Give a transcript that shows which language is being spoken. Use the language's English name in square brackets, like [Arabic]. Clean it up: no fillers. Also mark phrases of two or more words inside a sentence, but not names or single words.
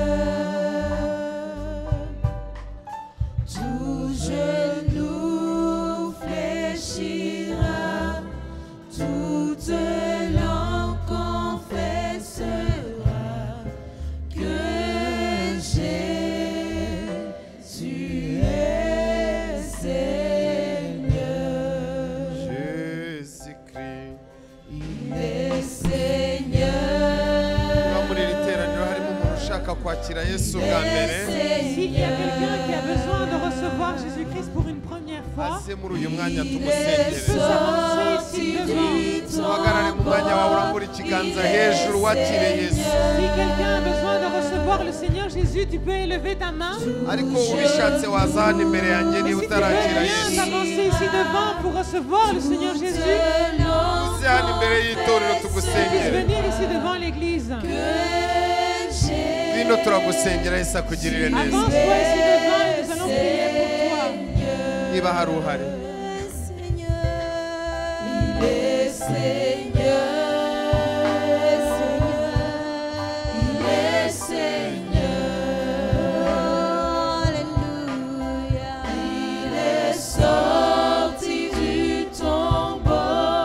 [French] Tout genou fléchira, toute langue confessera que Jésus est Seigneur. Jésus-Christ. Il est Seigneur. [Kinyarwanda] Niba muri iri teraniro harimo umuntu ushaka kwakira Yesu bwa mbere, [French] S'il y a quelqu'un qui a besoin de recevoir Jésus-Christ pour une première fois, [Kinyarwanda] aze muri uyu mwanya [French] nous [Kinyarwanda] tumusengere. [French] avancer ici devant. [Kinyarwanda] Uhagarare mu mwanya wawe urambura ikiganza hejuru wakire Yesu. [French] Si quelqu'un a besoin de recevoir le Seigneur Jésus, tu peux élever ta main. [Kinyarwanda] Ariko ubishatse waza hano imbere yanjye [French] Et [Kinyarwanda] niba [French] si tu veux [Kinyarwanda] utarakira [French] bien [Kinyarwanda] Yesu. [French] t'avancer ici devant pour recevoir le Seigneur Jésus, [Kinyarwanda] Uze hano imbere y'itorero [French] puisse [Kinyarwanda] tugusengere. [French] venir ici devant l'église. [Kinyarwanda] Bino turagusengera Yesu akugirire neza. [French] Avance-toi ici devant et nous allons prier pour toi. [Kinyarwanda] Niba hari uhari, [French] Il est Seigneur. Il est Seigneur. Alléluia. Il est sorti du tombeau.